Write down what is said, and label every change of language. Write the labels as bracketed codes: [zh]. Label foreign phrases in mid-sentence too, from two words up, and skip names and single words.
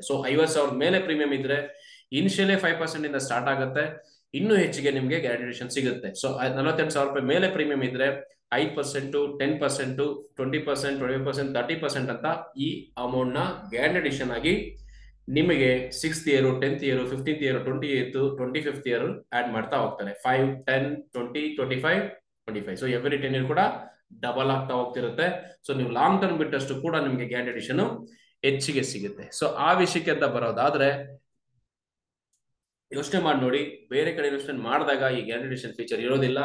[kn] ಸೊ 50,000 ಮೇಲೆ ಪ್ರೀಮಿಯಂ ಇದ್ರೆ ಇನಿಷಿಯಲಿ 5% ಇಂದ ಸ್ಟಾರ್ಟ್ ಆಗುತ್ತೆ, ಇನ್ನೂ ಹೆಚ್ಚಿಗೆ ನಿಮ್ಗೆ ಗ್ಯಾರಂಟಿಡೇಷನ್ ಸಿಗುತ್ತೆ. ಸೊ 48,000 ರೂಪಾಯಿ ಮೇಲೆ ಪ್ರೀಮಿಯಂ ಇದ್ರೆ 5%, 10%, 20%, 20%, 30% ಅಂತ ಈ ಅಮೌಂಟ್ ನ ಗ್ಯಾರಂಟಿಡೇಷನ್ ಆಗಿ ನಿಮಗೆ [en] 6th year, 10th year, 15th year, 20th, 25th year [kn] ಆಡ್ ಮಾಡ್ತಾ ಹೋಗ್ತಾರೆ. 5, 10, 20, 25, 25. ಸೊ [en] every 10 year [kn] ಕೂಡ ಡಬಲ್ ಆಗ್ತಾ ಹೋಗ್ತಿರುತ್ತೆ. ಸೊ ನೀವು [en] long term [kn] ಬಿಟ್ಟಷ್ಟು ಕೂಡ ನಿಮಗೆ ಗ್ಯಾರಂಟಿಡೇಷನ್ ಹೆಚ್ಚಿಗೆ ಸಿಗುತ್ತೆ. ಸೊ ಆ ವಿಷಯಕ್ಕೆ ಅಂತ ಬರೋದಾದ್ರೆ ಯೋಚನೆ ಮಾಡಿ ನೋಡಿ, ಬೇರೆ ಕಡೆ ಇನ್ವೆಸ್ಟ್ಮೆಂಟ್ ಮಾಡಿದಾಗ ಈ [en] guaranteed-addition feature [kn] ಇರೋದಿಲ್ಲ.